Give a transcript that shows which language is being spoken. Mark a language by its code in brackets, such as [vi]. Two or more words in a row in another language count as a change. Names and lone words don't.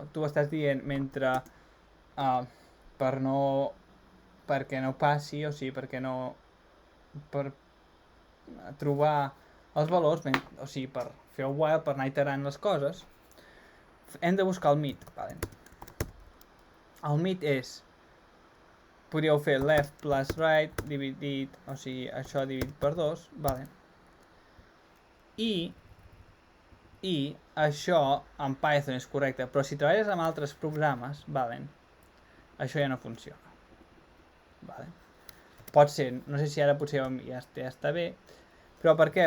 [ca] Tu estàs dient mentre perquè no passi, o sigui, per trobar els valors, o sigui, per fer el while, per anar iterant les coses, hem de buscar el mig, vale? El mig podríeu fer [en] left plus right [ca] dividit, o sigui, això dividit per 2, vale? I això en Python és correcte, però si treballes amb altres programes, vale, això ja no funciona, vale? Pot ser, no sé si ara potser ja està bé, Però per què?